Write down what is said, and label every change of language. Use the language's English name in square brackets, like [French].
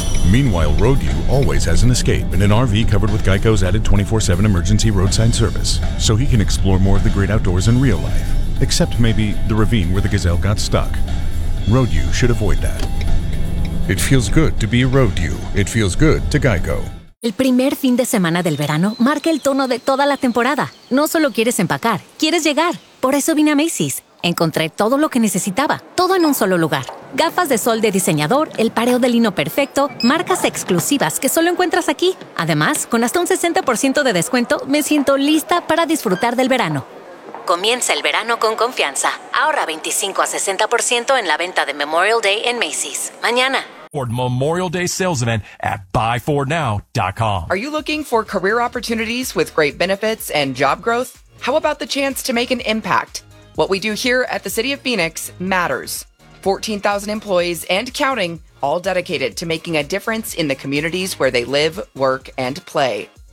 [English] Meanwhile, Road You always has an escape in an RV covered with Geico's added 24/7 emergency roadside service, so he can explore more of the great outdoors in real life, except maybe the ravine where the gazelle got stuck. Road You should avoid that. It feels good to be a Road You. It feels good to Geico. [Spanish] El primer fin de semana del verano marca el tono de toda la temporada. No solo quieres empacar, quieres llegar. Por eso vine a Macy's. Encontré todo lo que necesitaba, todo en un solo lugar. Gafas de sol de diseñador, el pareo de lino perfecto, marcas exclusivas que solo encuentras aquí. Además, con hasta un 60% de descuento, me siento lista para disfrutar del verano. Comienza el verano con confianza. Ahorra 25 a 60% en la venta de Memorial Day en Macy's. Mañana. [English] Ford Memorial Day sales event at buyfordnow.com. Are you looking for career opportunities with great benefits and job growth? How about the chance to make an impact? What we do here at the City of Phoenix matters. 14,000 employees and counting, all dedicated to making a difference in the communities where they live, work, and play.